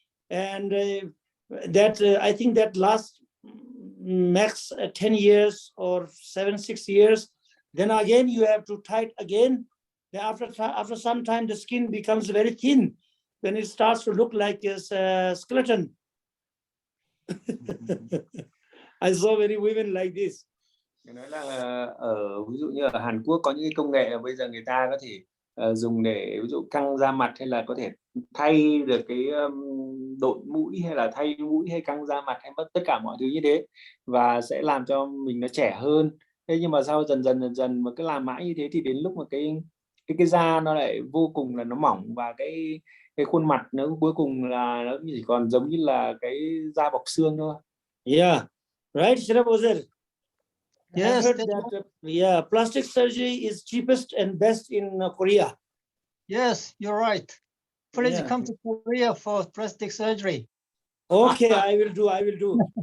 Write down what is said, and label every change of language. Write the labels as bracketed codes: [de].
[en] And that I think that lasts max 10 years or 7-6 years. Then again you have to tight again. Then after some time the skin becomes very thin. Then it starts to look like a skeleton. I saw many women like this. [vi] Nói là ví dụ như ở Hàn Quốc có những cái công nghệ bây giờ người ta có thể dùng để ví dụ căng da mặt, hay là có thể thay được cái độn mũi, hay là thay mũi, hay căng da mặt, hay tất cả mọi thứ như thế, và sẽ làm cho mình nó trẻ hơn. Thế nhưng mà sau dần dần mà cứ làm mãi như thế thì đến lúc mà cái da nó lại vô cùng là nó mỏng, và cái khuôn mặt nó cuối cùng là nó chỉ còn giống như là cái da bọc xương thôi. [en] Yeah, right, Shirabozer? Yes, I heard that plastic surgery is cheapest and best in Korea. yes, you're right. Please Yeah. come to Korea for plastic surgery. Okay, I will do.